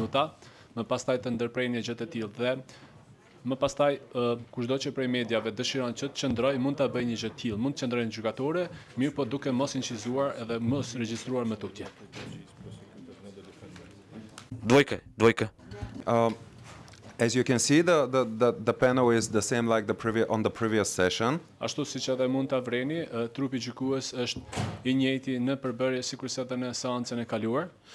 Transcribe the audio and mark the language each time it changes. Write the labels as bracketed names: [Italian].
[Albanian] ata, më pastaj të ndërprej një gjë të tillë dhe më pastaj kushdo që prej mediave dëshiron që të qëndroj mund ta bëjë një gjë të tillë, mund të qëndrojë në gjykatore, mirë po duke mos incizuar edhe mos regjistruar më tutje. [Serbian] Dvojka. [English] As you can see, the panel is the same like on the previous session. [Albanian] Ashtu siç edhe mund ta vreni, trupi gjykues është I njëjti në përbërje sikurse edhe në seancën e kaluar.